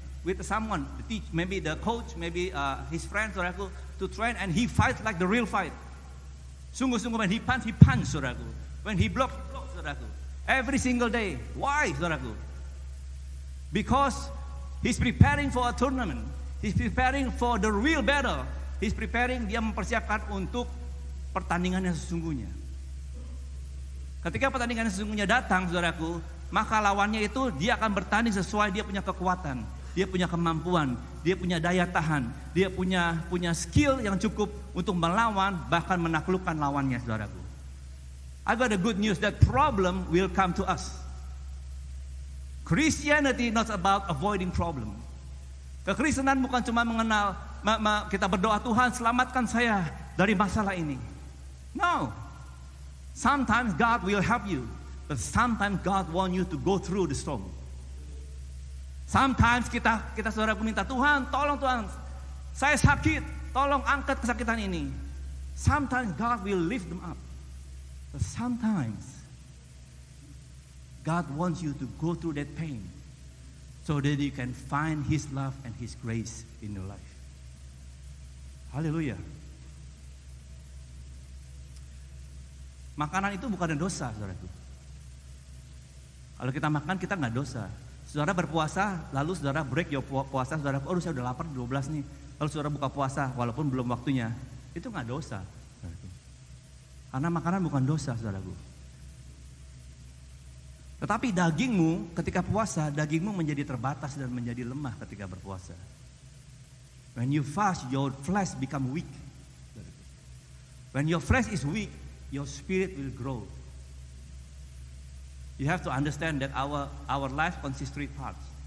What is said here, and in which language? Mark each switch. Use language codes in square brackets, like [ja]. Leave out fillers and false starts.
[en] With someone, maybe the coach, maybe his friend, saudaraku, to train, and he fights like the real fight. Sungguh-sungguh, when he punch, saudaraku. When he block, saudaraku. Every single day. Why, saudaraku? Because he's preparing for a tournament. He's preparing for the real battle. He's preparing, [id] dia mempersiapkan untuk pertandingan yang sesungguhnya. Ketika pertandingan yang sesungguhnya datang, saudaraku, maka lawannya itu dia akan bertanding sesuai dia punya kekuatan, dia punya kemampuan, dia punya daya tahan, dia punya skill yang cukup untuk melawan bahkan menaklukkan lawannya, saudaraku. [en] I got a good news that problem will come to us. Christianity not about avoiding problem. [id] Kekristenan bukan cuma mengenal kita berdoa, Tuhan selamatkan saya dari masalah ini. [en] No. Sometimes God will help you, but sometimes God want you to go through the storm. [id] Sometimes kita saudara minta, Tuhan, tolong Tuhan, saya sakit, tolong angkat kesakitan ini. [en] Sometimes God will lift them up, but sometimes God wants you to go through that pain so that you can find His love and His grace in your life. [id] Haleluya. Makanan itu bukan dosa, saudaraku. Kalau kita makan, kita nggak dosa. Saudara berpuasa, lalu saudara [en] break your [id] puasa, saudara, oh saya udah lapar 12 nih. Lalu saudara buka puasa, walaupun belum waktunya, itu nggak dosa, saudaraku. Karena makanan bukan dosa, saudaraku. Tetapi dagingmu ketika puasa, dagingmu menjadi terbatas dan menjadi lemah ketika berpuasa. [en] When you fast, your flesh become weak. When your flesh is weak, your spirit will grow. You have to understand that our life consists three parts.